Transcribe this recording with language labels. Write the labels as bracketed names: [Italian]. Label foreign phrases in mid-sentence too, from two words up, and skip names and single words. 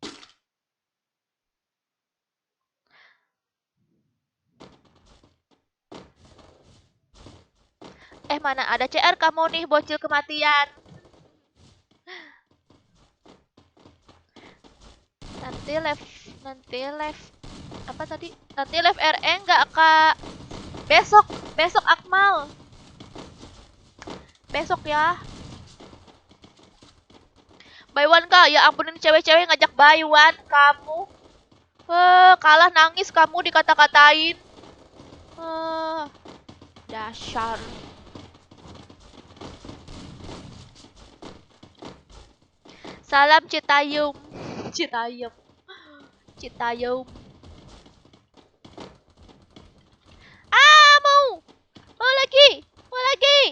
[Indonesian] Mana ada CR kamu nih, bocil kematian. Nanti live apa tadi? Nanti live RE enggak, Kak? Besok Akmal. Besok ya. [English] Buy one, [Indonesian] Kak. Ya ampunin cewek-cewek ngajak [English] buy one [Indonesian] kamu. Kalah nangis kamu dikata-katain. Dasar. Salam Citayum. Citayum. Mau lagi.